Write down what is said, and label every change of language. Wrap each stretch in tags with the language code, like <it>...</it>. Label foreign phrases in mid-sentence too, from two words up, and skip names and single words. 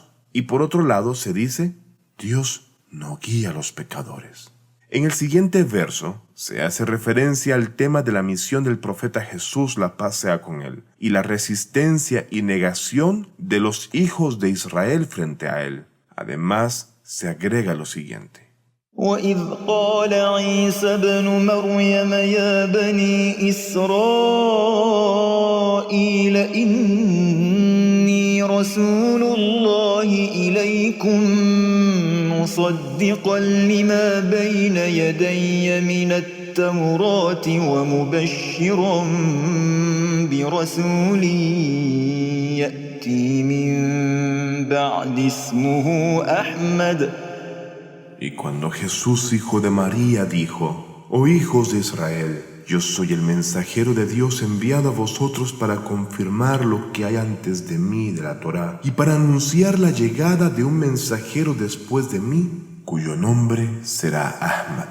<es>Y por otro lado se dice: Dios no guía a los pecadores. En el siguiente verso se hace referencia al tema de la misión del profeta Jesús, la paz sea con él, y la resistencia y negación de los hijos de Israel frente a él. Además, se agrega lo siguiente:</es> <ar>وإذ قال عيسى ابن مريم يا بني إسرائيل إني رسول الله إليكم مصدقا لما بين يدي من التوراة ومبشرا برسول يأتي من بعد اسمه أحمد.</ar> <es>Y cuando Jesús, hijo de María, dijo: Oh hijos de Israel, yo soy el mensajero de Dios enviado a vosotros para confirmar lo que hay antes de mí de la Torá y para anunciar la llegada de un mensajero después de mí, cuyo nombre será Ahmad.</es>